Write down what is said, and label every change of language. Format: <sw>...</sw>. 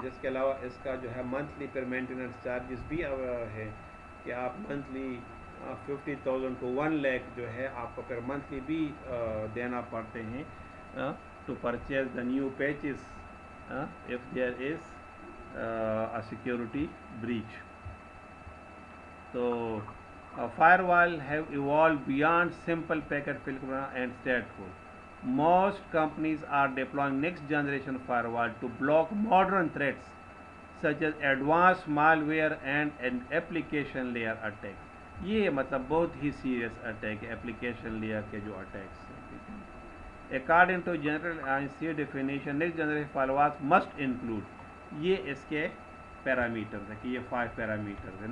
<ur>جس کے علاوہ اس کا جو ہے منتھلی پر مینٹیننس چارجز بھی ہے کہ آپ منتھلی 50,000 to 1 lakh جو ہے آپ کو پھر منتھلی بھی دینا پڑتے ہیں</ur> <en>To purchase the new patches if there is a security breach. So firewall have evolved beyond simple packet filter and stateful. Most companies are deploying next generation firewall to block modern threats such as advanced malware and an application layer attack.</en> <ur>یہ مطلب بہت ہی serious attack ہے application layer کے جو attacks ہیں.</ur> <en>according to general INC definition next generation firewalls must include,</en> <ur>یہ اس کے parameters ہیں کہ یہ 5 پیرامیٹرز ہیں.</ur>